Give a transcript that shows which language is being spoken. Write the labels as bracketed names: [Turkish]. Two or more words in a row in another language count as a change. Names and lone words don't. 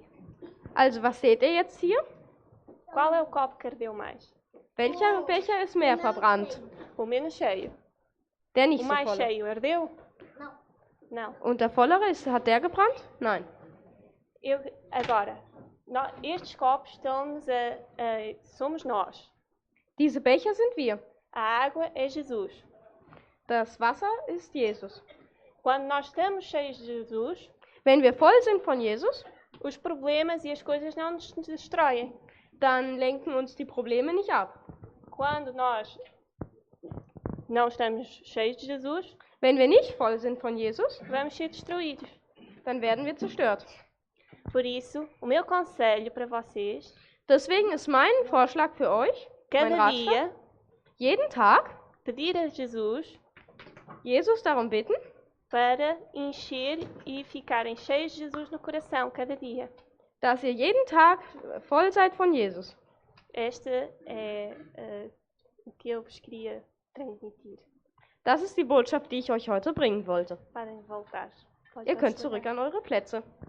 [German] Also, was seht ihr jetzt hier? [Portuguese] Qual é o copo que ardeu mais? [German] Welcher Becher ist mehr verbrannt? [Portuguese] O menos cheio. [German] Der nicht [Portuguese] O [German] so [Portuguese] mais [German] volle. [Portuguese] cheio ardeu? Não. [German] Und der vollere, hat der gebrannt? Nein. [Portuguese] Agora, estes copos somos nós. [German] Diese Becher sind wir. [Portuguese] A água é Jesus. [German] Das Wasser ist Jesus. [Portuguese] Quando nós estamos cheios de Jesus, [German] Wenn wir voll sind von Jesus, [Portuguese] os problemas e as coisas não nos destroem. [German] dann lenken uns die Probleme nicht ab. [Portuguese] Quando nós não estamos cheios de Jesus, [German] Wenn wir nicht voll sind von Jesus, [Portuguese] vamos ser destruídos. [German] dann werden wir zerstört. [Portuguese] Por isso, o meu conselho para vocês, [German] Deswegen ist mein Vorschlag für euch, mein [Portuguese] cada [German] Ratschlag, [Portuguese] dia, [German] jeden Tag [Portuguese] pedir a Jesus [German] Jesus darum bitten, [Portuguese] para encher e ficarem cheios de Jesus no coração, cada dia. [German] dass ihr jeden Tag voll seid von Jesus. [Portuguese] Esta é o que eu vos queria transmitir. [German] Das ist die Botschaft, die ich euch heute bringen wollte. [Portuguese] Podem voltar. [German] Ihr könnt zurück an eure Plätze.